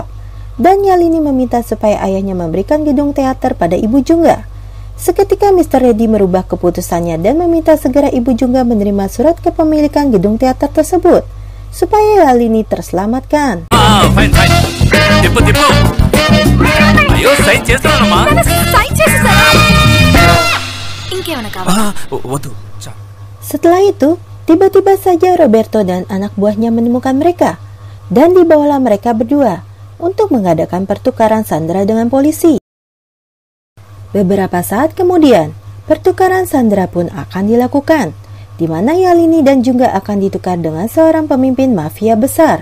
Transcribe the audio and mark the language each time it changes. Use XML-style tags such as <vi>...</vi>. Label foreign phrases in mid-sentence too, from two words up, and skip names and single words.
<id>Dan Yalini meminta supaya ayahnya memberikan gedung teater pada ibu Jungga. Seketika Mr. Reddy merubah keputusannya dan meminta segera ibu Jungga menerima surat kepemilikan gedung teater tersebut, supaya Yalini terselamatkan.</id> <te>Fine. Tipu. Ayo, sign చేస్తున్నానమ్మా. Sign చేసేసారా? ఇంకేమైనా కావాలా? వద్దు.</te> <id>Setelah itu, tiba-tiba saja Roberto dan anak buahnya menemukan mereka, dan dibawalah mereka berdua untuk mengadakan pertukaran sandera dengan polisi. Beberapa saat kemudian, pertukaran sandera pun akan dilakukan, di mana Yalini dan Jungga akan ditukar dengan seorang pemimpin mafia besar.</id>